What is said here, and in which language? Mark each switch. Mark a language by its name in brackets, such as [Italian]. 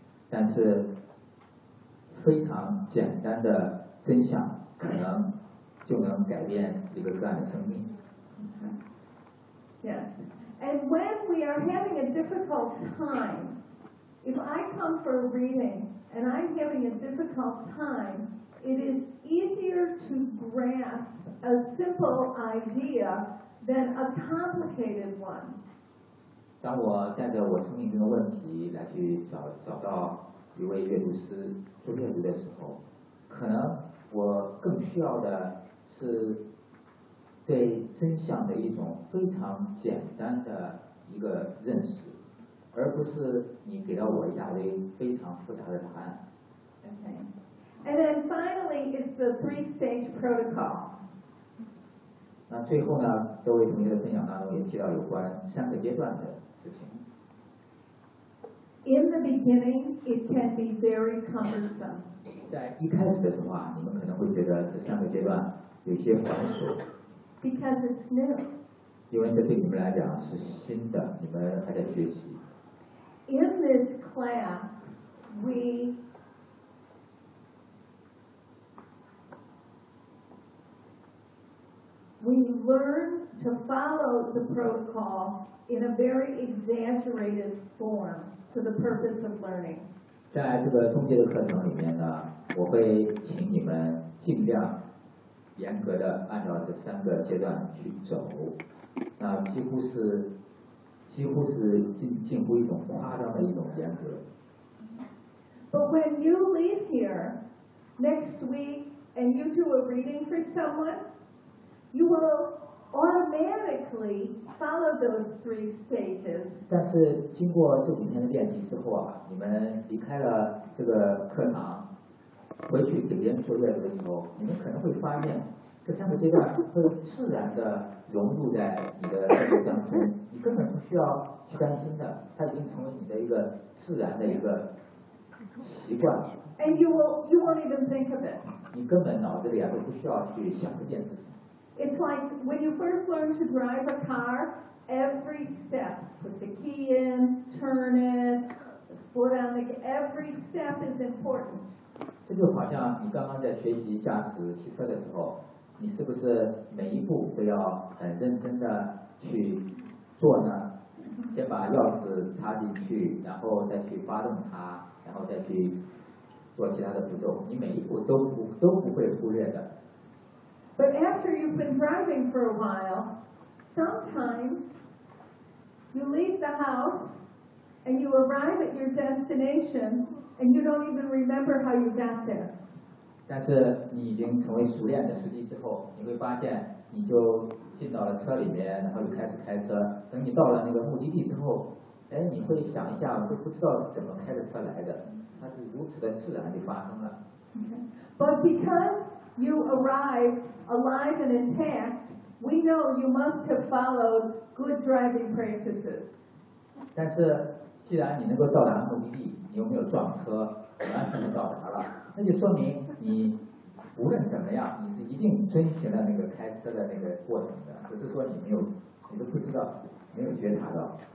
[Chinese] 但是非常简单的真相可能就能改变一个个案的生命。 [English] Yes. And when we are having a difficult time, if I come for a reading and I'm having a difficult time, it is easier to grasp a simple idea than a complicated one. [Chinese] 当我带着我生命中的问题来去 找到一位阅读师做阅读的时候，可能我更需要的是对真相的一种非常简单的一个认识，而不是你给到我一大堆非常复杂的答案。 [English] Okay. And then finally, it's the three-stage protocol. [Chinese] 那最后呢，各位同学的分享当中也提到有关三个阶段的事情。 [English] In the beginning, it can be very cumbersome. [Chinese] 在一开始的时候啊，你们可能会觉得这三个阶段有些繁琐。 [English] Because it's new. [Chinese] 因为这对你们来讲是新的，你们还在学习。 [English] In this class, we learn to follow the protocol in a very exaggerated form for the purpose of learning. [Chinese] 在这个中介的课程里面呢，我会请你们尽量严格的按照这三个阶段去走，那几乎是近乎一种夸张的一种严格。 [English] But when you leave here next week and you do a reading for someone, you will automatically follow those three stages. [Chinese] 但是经过这几天的练习之后啊，你们离开了这个课堂，回去给别人做阅读的时候，你们可能会发现这三个阶段会自然的融入在你的生活当中，你根本不需要去担心的，它已经成为你的一个自然的一个习惯。 [English] And you won't even think of it. [Chinese] 你根本脑子里啊都不需要去想这件事。 [English] It's like when you first learn to drive a car, every step, put the key in, turn it, slow down, like every step is important. [Chinese] 这就好像你刚刚在学习驾驶汽车的时候，你是不是每一步都要很认真的去做呢？先把钥匙插进去，然后再去发动它，然后再去做其他的步骤，你每一步都不会忽略的。 [English] But after you've been driving for a while, sometimes you leave the house and you arrive at your destination. And you don't even remember how you got there. [Chinese] 但是你已经成为熟练的司机之后，你会发现你就进到了车里面，然后就开始开车。等你到了那个目的地之后，哎，你会想一下，会不知道怎么开着车来的，它是如此的自然地发生了。 [English] Okay. But because you arrive alive and intact, we know you must have followed good driving practices. [Chinese] 但是既然你能够到达目的地，你又没有撞车，很安全地到达了，那就说明你无论怎么样，你是一定遵循了那个开车的那个过程的，只是说你没有，你都不知道，没有觉察到。